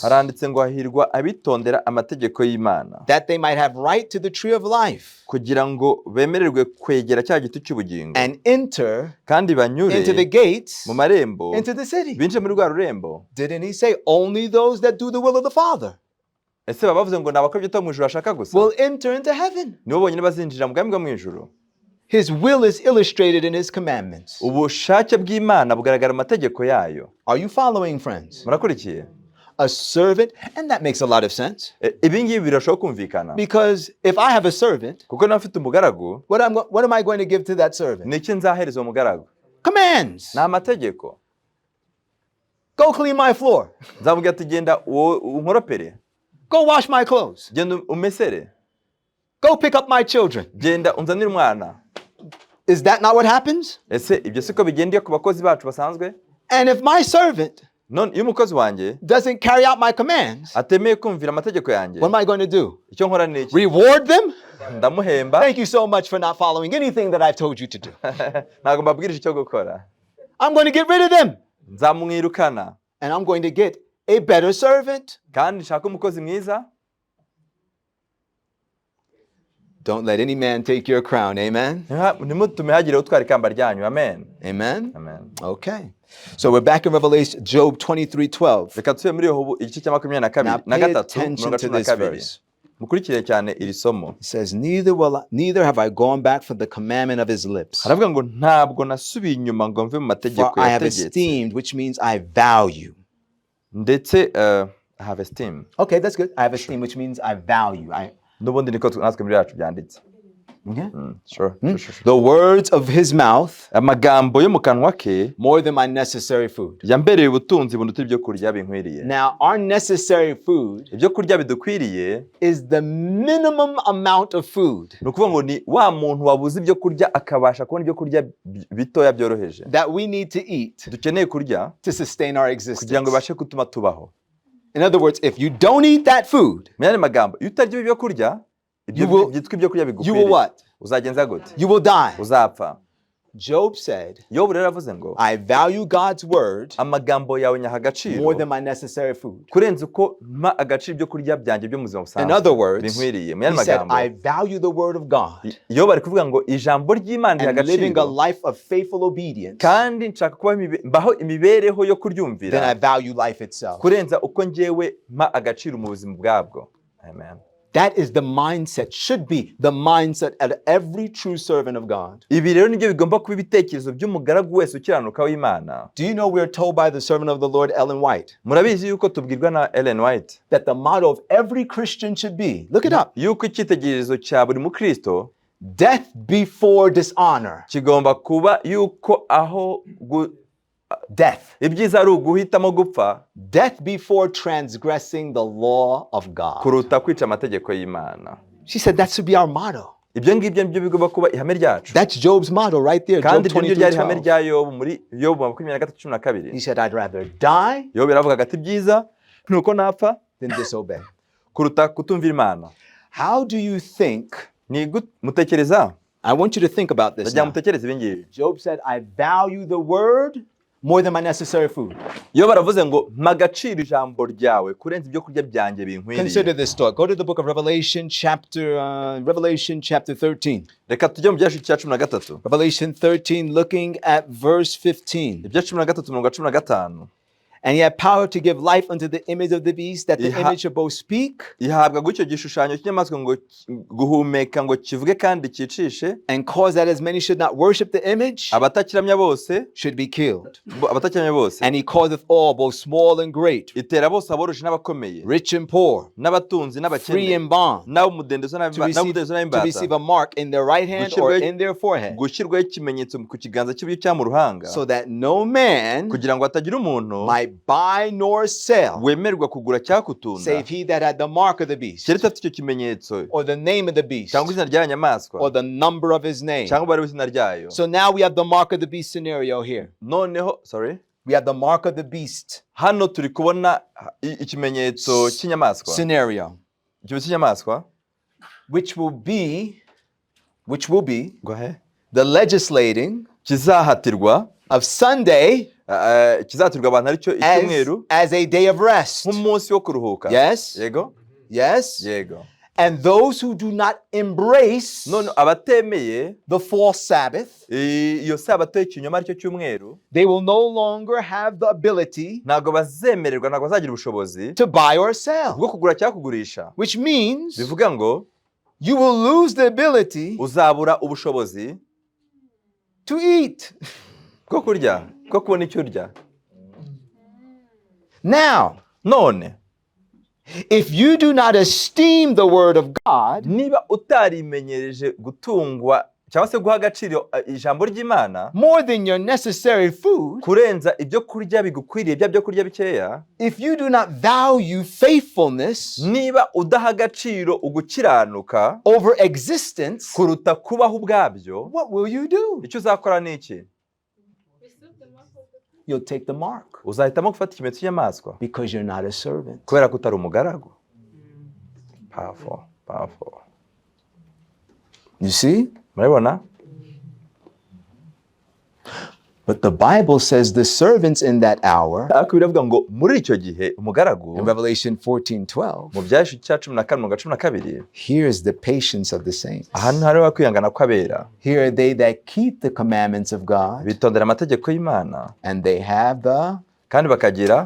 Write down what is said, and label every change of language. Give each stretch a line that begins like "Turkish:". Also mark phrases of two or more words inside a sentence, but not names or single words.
Kinyarwanda: Haranditse ngo hahirwa abitondera amategeko y'Imana,
English: that they might have right to the tree of life
Kinyarwanda: kugira ngo bemererwe kwegera cya giti cy'ubugingo
English: and enter
Kinyarwanda: kandi banyure
English: into the gates,
Kinyarwanda: mu marembo,
English: into the city.
Kinyarwanda: binjire muri rwa rurembo.
English: Didn't he say only those that do the will of the Father
Kinyarwanda: Ese baba bavuze ngo nabakora ibyo ataba mu ijuru ashaka gusa?
English: will enter into heaven?
Kinyarwanda: Nibo bonyine bazinjira mu bwami bwo mu ijuru.
English: His will is illustrated in his commandments.
Kinyarwanda: Ubushake bw'Imana bugaragara mu mategeko yayo.
English: Are you following, friends?
Kinyarwanda: Murakurikiye?
English: A servant, and that makes a lot of sense.
Kinyarwanda: Ibi ngibi birashobora kumvikana.
English: Because if I have a servant,
Kinyarwanda: Kuko niba mfite umugaragu,
English: what am I going to give to that servant?
Kinyarwanda: ni iki nzahereza uwo mugaragu?
English: Commands.
Kinyarwanda: Ni amategeko.
English: Go clean my floor.
Kinyarwanda: Nzamubwira ati genda unkoropere,
English: Go wash my clothes.
Kinyarwanda: genda umesere,
English: Go pick up my children.
Kinyarwanda: genda unzanire umwana.
English: Is that not what happens?
Kinyarwanda: Ese ibyo siko bigendeye ku bakozi bacu basanzwe?
English: And if my servant
Kinyarwanda: None iyo umukozi wanjye
English: doesn't carry out my commands,
Kinyarwanda: atemeye kumvira amategeko yanjye,
English: what am I going to do?
Kinyarwanda: icyo nkora ni iki?
English: Reward them?
Kinyarwanda: Ndamuhemba.
English: Thank you so much for not following anything that I've told you to do.
Kinyarwanda: Ntabwo mbabwirije icyo gukora.
English: I'm going to get rid of them.
Kinyarwanda: Nzamwirukana
English: And I'm going to get a better servant.
Kinyarwanda: kandi nshaka umukozi mwiza.
English: Don't let any man take your crown. Amen.
Kinyarwanda: Ntimutume hagire utwara ikamba ryanyu.
English: Amen. Amen. Amen. Okay. So we're back in Revelation, Job 23:12.
Kinyarwanda: Reka tube muri Yobu igice cya
English: Now 23 pay attention to this 12. verse.
Kinyarwanda: Mukurikire cyane iri somo.
English: It says, neither have I gone back from the commandment of his lips.
Kinyarwanda: Haravuga ngo ntabwo nasubiye inyuma ngo mve mu
English: For
Kinyarwanda: mategeko
English: I have
Kinyarwanda: yategetse.
English: esteemed, which means I value. Ndetse I have esteem. Okay, that's good. I have esteemed, which means I value.
Kinyarwanda: N'ubundi niko natwe muri yacu byanditse.
English: Okay. Sure. The words of his mouth
Kinyarwanda: Amagambo yo mu kanwa ke
English: more than my necessary food.
Kinyarwanda: yambereye ubutunzi bunduta ibyo kurya binkwiriye.
English: Now, our necessary food
Kinyarwanda: Ibyo kurya bidukwiriye
English: is the minimum amount of food
Kinyarwanda: ni ukuvuga ngo ni wa muntu wabuze ibyo kurya akabasha kubona ibyo kurya bitoya byoroheje
English: that we need to eat
Kinyarwanda: dukeneye kurya
English: to sustain our
Kinyarwanda: kugira ngo
English: existence.
Kinyarwanda: ibashe gutuma tubaho.
English: In other words, if you don't eat that food,
Kinyarwanda: Mu yandi magambo, iyo utarya ibyo kurya, ibyo
English: You will-
Kinyarwanda: byitwa ibyo kurya
English: you will
Kinyarwanda: bigukwiriye,
English: what?
Kinyarwanda: uzagenza gute?
English: You will die.
Kinyarwanda: Uzapfa.
English: Job said,
Kinyarwanda: Yobu rero yavuze ngo
English: I value God's word
Kinyarwanda: amagambo yawe nyaha agaciro
English: more than my necessary food.
Kinyarwanda: kurenza uko mpa agaciro ibyo kurya byanjye byo mu buzima
English: In
Kinyarwanda: busanzwe
English: other words,
Kinyarwanda: binkwiriye. Mu
English: he
Kinyarwanda: yandi
English: said,
Kinyarwanda: magambo,
English: I value the word of God
Kinyarwanda: Yobu ari kuvuga ngo ijambo ry'Imana riha
English: and living a
Kinyarwanda: agaciro
English: life of faithful obedience
Kinyarwanda: kandi nshaka kuba mbaho imibereho yo
English: than I
Kinyarwanda: kuryumvira
English: value life itself.
Kinyarwanda: kurenza uko njyewe mpa agaciro mu buzima bwabwo.
English: Amen. That is the mindset, should be the mindset of every true servant of God.
Kinyarwanda: Ibi rero nibyo bigomba kuba ibitekerezo by'umugaragu wese ukiranuka w'Imana.
English: Do you know we are told by the servant of the Lord, Ellen White,
Kinyarwanda: Murabizi yuko tubwirwa na Ellen White
English: that the motto of every Christian should be, look it up,
Kinyarwanda: yuko icyitegererezo cya buri mukristo
English: death before dishonor.
Kinyarwanda: kigomba kuba yuko aho
English: death.
Kinyarwanda: ibyiza ari uguhitamo gupfa
English: Death before transgressing the law of God.
Kinyarwanda: kuruta kwica amategeko y'Imana.
English: She said that should be our motto.
Kinyarwanda: Ibyo ngibyo nibyo bigomba kuba ihame ryacu.
English: That's Job's motto right there. Job
Kinyarwanda: Kandi ibyo ngibyo ryari ihame 23:12. rya Yobu muri Yobu 23:12.
English: He said, I'd rather die
Kinyarwanda: Yobu yaravugaga ati ibyiza nuko napfa
English: than disobey.
Kinyarwanda: kuruta kutumvira Imana.
English: How do you think?
Kinyarwanda: Mutekereza?
English: I want you to think about this
Kinyarwanda: Ndagira
English: now.
Kinyarwanda: mutekereze ibi ngibi.
English: Job said, I value the word more than my necessary food.
Kinyarwanda: Yobu aravuze ngo mpa agaciro ijambo ryawe kurenza ibyo kurya byanjye binkwiriye.
English: Consider this thought. Go to the book of Revelation chapter 13.
Kinyarwanda: Reka tujye mu byashu cya 13.
English: Revelation 13, looking at verse 15.
Kinyarwanda: Ibya 13 umurongo 15.
English: And he had power to give life unto the image of the beast, that the image should both speak
Kinyarwanda: Ihabwa gucyo gishushanyo cy'inyamaswa ngo guhumeka ngo kivuge kandi cyicishe,
English: and cause that as many should not worship the image
Kinyarwanda: abatakiramya bose
English: should be killed.
Kinyarwanda: abatakiramya bose.
English: And he causeth all, both small and great,
Kinyarwanda: Itera bose aboroshe n'abakomeye,
English: rich and poor,
Kinyarwanda: n'abatunzi
English: free
Kinyarwanda: n'abakene,
English: and bond,
Kinyarwanda: n'abamudendezo
English: to receive
Kinyarwanda: n'imbata,
English: a mark in their right hand or in their forehead,
Kinyarwanda: gushyirwaho ikimenyetso ku kiganza cy'iburyo cyangwa mu ruhanga,
English: so that no man
Kinyarwanda: kugira ngo hatagira umuntu
English: might buy nor sell,
Kinyarwanda: wemererwa kugura cyangwa kutunda,
English: save he that had the mark of the beast,
Kinyarwanda: keretse afite icyo kimenyetso
English: or the name of the beast,
Kinyarwanda: cyangwa izina ry'aya nyamaswa
English: or the number of his name.
Kinyarwanda: cyangwa umubare w'izina ryayo.
English: So now we have the mark of the beast scenario here.
Kinyarwanda: Noneho
English: We have the mark of the beast
Kinyarwanda: hano turi kubona ikimenyetso cy'inyamaswa,
English: scenario,
Kinyarwanda: ikimenyetso cy'inyamaswa,
English: which will be go ahead, the legislating
Kinyarwanda: kizahatirwa
English: of Sunday
Kinyarwanda: kizahatirwa abantu aricyo icyumweru
English: as a day of rest.
Kinyarwanda: nk'umunsi wo kuruhuka.
English: Yes.
Kinyarwanda: Yego.
English: Yes.
Kinyarwanda: Yego.
English: And those who do not embrace
Kinyarwanda: None abatemeye
English: the false Sabbath,
Kinyarwanda: iyo sabato y'ikinyoma aricyo cyumweru,
English: they will no longer have the ability
Kinyarwanda: ntabwo bazemererwa, ntabwo bazagira ubushobozi
English: to buy or sell,
Kinyarwanda: bwo kugura cyangwa kugurisha.
English: which means
Kinyarwanda: Bivuga ngo
English: you will lose the ability
Kinyarwanda: uzabura ubushobozi
English: to eat.
Kinyarwanda: bwo kurya, bwo kubona icyo urya.
English: Now,
Kinyarwanda: None
English: if you do not esteem the word of God
Kinyarwanda: niba utarimenyereje gutungwa cyangwa se guha agaciro ijambo ry'Imana
English: more than your necessary food,
Kinyarwanda: kurenza ibyo kurya bigukwiriye, byo kurya bikeya,
English: if you do not value faithfulness
Kinyarwanda: niba udaha agaciro ugukiranuka
English: over existence,
Kinyarwanda: kuruta kubaho ubwabyo,
English: what will you do?
Kinyarwanda: icyo uzakora ni iki?
English: You'll take the mark
Kinyarwanda: Uzahitamo gufata ikimenyetso cy'inyamaswa
English: because you're not a servant.
Kinyarwanda: kubera ko utari umugaragu.
English: Powerful, powerful. You see?
Kinyarwanda: Murabona?
English: But the Bible says the servants in that hour,
Kinyarwanda: Ariko biravuga ngo muri icyo gihe umugaragu
English: in Revelation 14:12,
Kinyarwanda: mu byashu cya 14:12,
English: here's the patience of the saints.
Kinyarwanda: ahantu hariho kwihangana kw'abera,
English: Here are they that keep the commandments of God,
Kinyarwanda: bitondera amategeko y'Imana
English: and they have the
Kinyarwanda: kandi bakagira